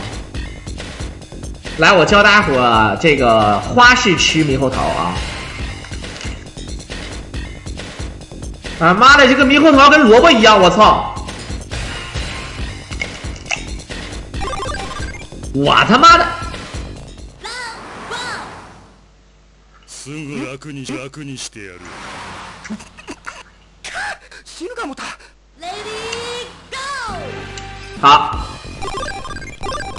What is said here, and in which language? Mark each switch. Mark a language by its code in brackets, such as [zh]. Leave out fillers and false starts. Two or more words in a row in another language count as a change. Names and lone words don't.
[zh] 来，我教大伙这个花式吃猕猴桃啊！啊妈的，这个猕猴桃跟萝卜一样，我操！我他妈的！ [ja] すぐ楽にしてやる。死ぬかもた。 [zh] 好，